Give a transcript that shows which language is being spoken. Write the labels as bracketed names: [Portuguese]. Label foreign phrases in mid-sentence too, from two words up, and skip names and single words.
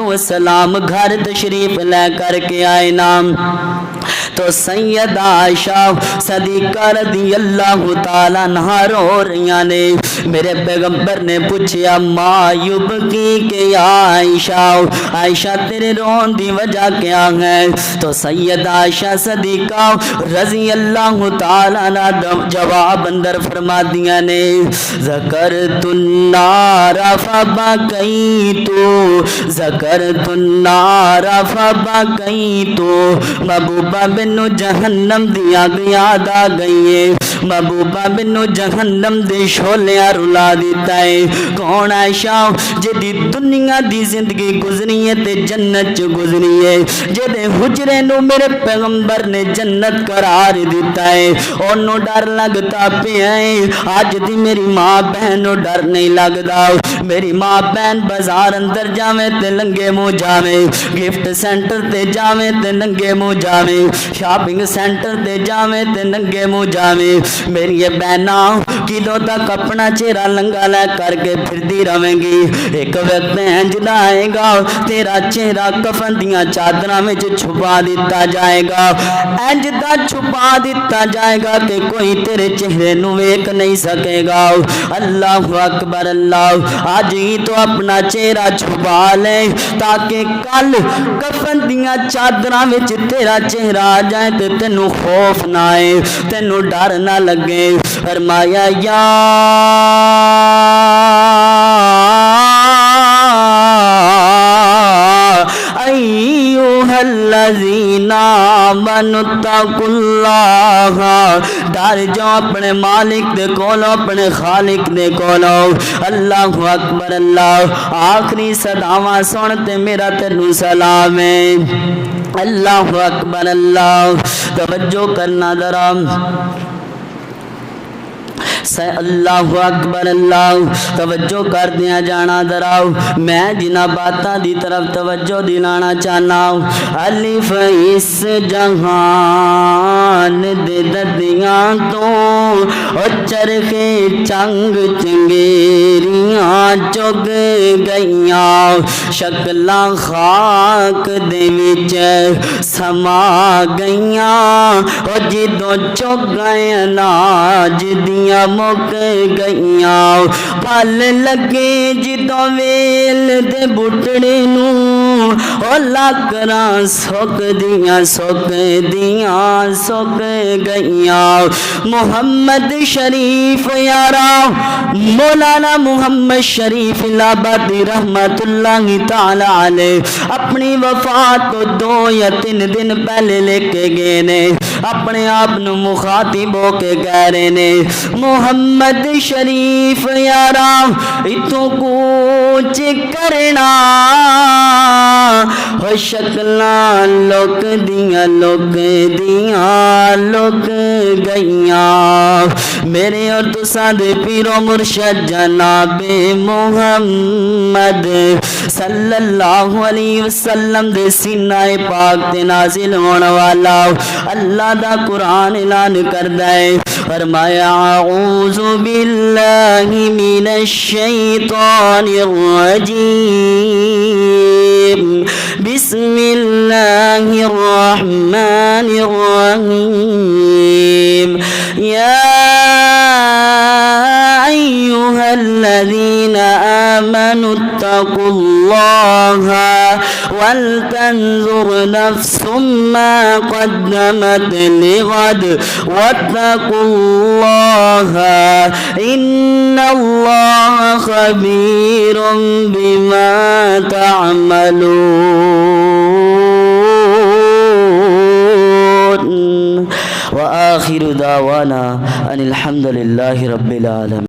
[Punjabi] والسلام گھر تشریف لے کر کے آئے نام تو سیدہ عائشہ صدیقہ [Arabic] رضی اللہ تعالیٰ عنہا [Punjabi] رو رہی نے میرے پیغمبر نے پوچھا [Arabic] ما یبکی [Punjabi] کہ یا عائشہ عائشہ تیرے رون دی وجہ کیا ہے تو سیدہ عائشہ صدیقہ [Arabic] رضی اللہ تعالیٰ عنہ [Punjabi] جواب اندر فرما دیا نے [Arabic] ذکرت النار فبکیت ذکرت النار فبکیت [Punjabi] محبوبہ بنو جہنم دیا یاد آ گئی ہے محبوبہ بنو جہنم دے شولیاں رلا دیتا ہے کون عائشہ جدی دنیا دی زندگی گزری ہے تے جنت چ گزری ہے جدے حجرے نو میرے پیغمبر نے جنت قرار دیتا ہے اونوں ڈر لگتا پیا ہے اج دی میری ماں بہن نو ڈر نہیں لگدا میری ماں بہن بازار اندر جاویں تے لنگے منہ جاویں گفٹ سینٹر تے جاویں تے ننگے منہ جاویں شاپنگ سینٹر تے جاویں تے ننگے منہ جاویں میری بہناں کدوں تک اپنا چہرہ لنگا لے کر کے پھردی رہیں گی؟ ایک وقت انج دا آئے گا تیرا چہرہ کفن دیاں چادراں وچ چھپا دیتا جائے گا، انج دا چھپا دیتا جائے گا کہ کوئی تیرے چہرے نو ویکھ نہیں سکے گا۔ [Arabic] اللہ اکبر اللہ، [Punjabi] آج ہی تو اپنا چہرہ چھپا لے تاکہ کل کفن دیاں چادراں وچ تیرا چہرہ آ جائے تے تینوں خوف نہ آئے، تینوں ڈر نہ لگے۔ فرمایا [Arabic] یا ایھا الذین آمنوا اتقوا اللہ، [Punjabi] ڈر جاؤ اپنے مالک دے کولوں، اپنے خالق دے کولوں۔ [Arabic] اللہ اکبر اللہ، [Punjabi] آخری صداواں سن تے میرا تینوں سلام ہے۔ [Arabic] اللہ اکبر اللہ، [Punjabi] توجہ کرنا ذرا، [Arabic] اللہ اکبر اللہ، [Punjabi] توجہ کر دیا جانا ذرا، میں جنہ باتاں دی طرف توجہ دلانا چاہنا۔ الف اس جہان دے ددیاں تو او چرخے چنگ چنگیریاں چگ گئیاں، شکلاں خاک دے وچ سما گئیاں، او جدوں چگ گئے اناج دیاں مک گئیاں، پھل لگے جدوں ویل دے بٹڑے نوں، او لاکراں سک دیاں سک گئیاں۔ محمد شریف یارا، مولانا محمد شریف الہٰبادی [Arabic] رحمت اللہ تعالی علیہ [Punjabi] اپنی وفات تو 2 یا 3 دن پہلے لے کے گئے نے، اپنے آپ نو مخاطب ہو کے کہہ رہے نے، محمد شریف یارا اتوں کوچ کرنا، ہو شکلاں لک دیاں لک گئیاں، میرے اور تساں دے پیرو مرشد جناب محمد [Arabic] صلی اللہ علیہ وسلم [Punjabi] دے سینہ پاک تے نازل ہونے والا اللہ دا قرآن اعلان کردا ہے، فرمایا [Arabic] اعوذ باللہ من الشیطان الرجیم، بسم اللہ الرحمن الرحیم، یا ایھا الذین آمنوا اتقوا اللہ ولتنظر نفس ما قدمت لغد واتقوا اللہ ان اللہ خبیر بما تعملون۔ وآخر دعوانا ان الحمد للہ رب العالمین۔